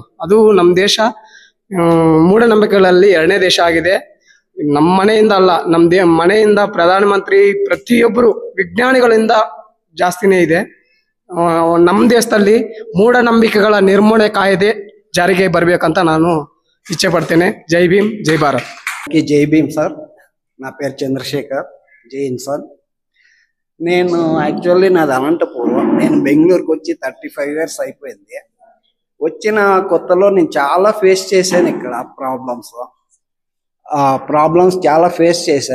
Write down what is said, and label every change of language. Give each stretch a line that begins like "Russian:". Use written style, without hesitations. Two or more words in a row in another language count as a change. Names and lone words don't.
Kannada: ಅದು ನಮ್ ದೇಶ ಮೂಢನಂಬಿಕೆಗಳಲ್ಲಿ 2ನೇ ದೇಶ ಆಗಿದೆ. ನಮ್ಮ ಮನೆಯಿಂದ ಅಲ್ಲ, ಮನೆಯಿಂದ ಪ್ರಧಾನಮಂತ್ರಿ ಪ್ರತಿಯೊಬ್ಬರು ವಿಜ್ಞಾನಿಗಳಿಂದ ಜಾಸ್ತಿನೇ ಇದೆ. ನಮ್ಮ ದೇಶದಲ್ಲಿ ಮೂಢನಂಬಿಕೆಗಳ ನಿರ್ಮೂಲನೆ ಕಾಯ್ದೆ ಜಾರಿಗೆ ಬರ್ಬೇಕಂತ ನಾನು ಇಚ್ಛೆ ಪಡ್ತೇನೆ. ಜೈ ಭೀಮ್, ಜೈ ಭಾರತ್.
Telugu: జై భీమ్ సార్. నా పేరు చంద్రశేఖర్. జై ఇన్సాన్. నేను యాక్చువల్లీ నాది అనంతపురం. నేను బెంగళూరుకి వచ్చి 35 years అయిపోయింది. వచ్చిన కొత్తలో నేను చాలా ఫేస్ చేశాను ఇక్కడ ప్రాబ్లమ్స్ చాలా ఫేస్ చేశాను.